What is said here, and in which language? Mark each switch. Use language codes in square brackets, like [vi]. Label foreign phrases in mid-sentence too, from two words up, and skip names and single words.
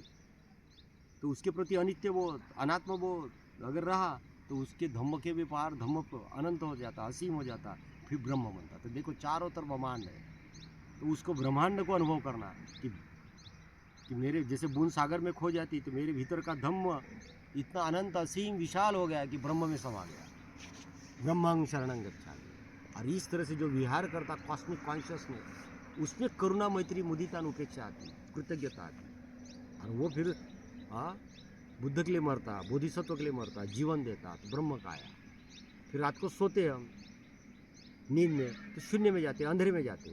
[hi] तो उसके प्रति अनित्य बोध, अनात्म बोध अगर रहा, तो उसके धम्म के भी पार धम्म अनंत हो जाता, असीम हो जाता, फिर ब्रह्म बनता। तो देखो चारों तरफ ब्रह्मांड है, तो उसको ब्रह्मांड को अनुभव करना कि मेरे जैसे बूंद सागर में खो जाती, तो मेरे भीतर का धम्म इतना अनंत असीम विशाल हो गया कि ब्रह्म में समा गया, [pi] ब्रह्मं शरणं गच्छामि। [hi] और इस तरह से जो विहार करता [en] cosmic consciousness, [hi] उसमें करुणा, मैत्री, मुदिता, उपेक्षा आती, कृतज्ञता आती। और वो फिर बुद्ध के लिए मरता, बोधिसत्व के लिए मरता, जीवन देता, तो ब्रह्म काया। फिर रात को सोते हम नींद में, तो शून्य में जाते, अंधेरे में जाते।